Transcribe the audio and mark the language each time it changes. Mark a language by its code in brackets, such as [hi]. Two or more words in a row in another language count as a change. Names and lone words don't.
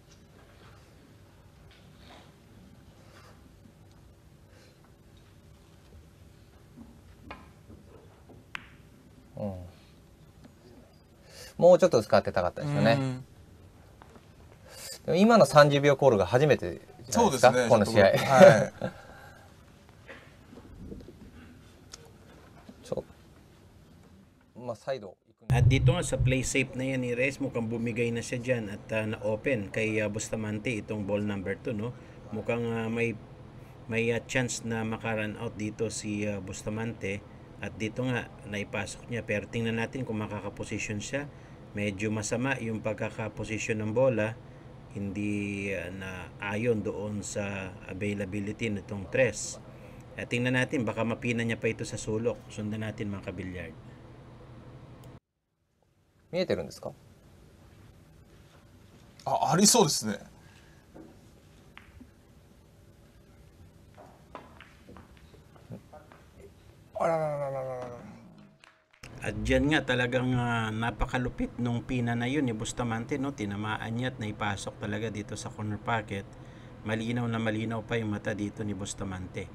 [ja] もうちょっと使ってたかったですよね。でも今の30秒コールが初めてじゃないですか、この試合。 [tl] At dito nga sa [en] play safe [tl] na yan ni Reyes, mukhang bumigay na siya dyan at na-open kay Bustamante itong [en] ball number 2, [tl] no? Mukhang may chance na maka- [en] run out [tl] dito si Bustamante at dito nga naipasok niya, pero tingnan natin kung makakaposisyon siya. Medyo masama yung pagkakaposisyon ng bola, hindi na ayon doon sa availability nitong 3. At tingnan natin, baka mapina niya pa ito sa sulok. Sundan natin mga kabilyard. [ja] 見えてるんですか？ありそうですね。 [tl] At dyan nga talagang napakalupit nung pina na yun ni Bustamante, no? Tinamaan niya at naipasok talaga dito sa [en] corner pocket. [tl] Malinaw na malinaw pa yung mata dito ni Bustamante.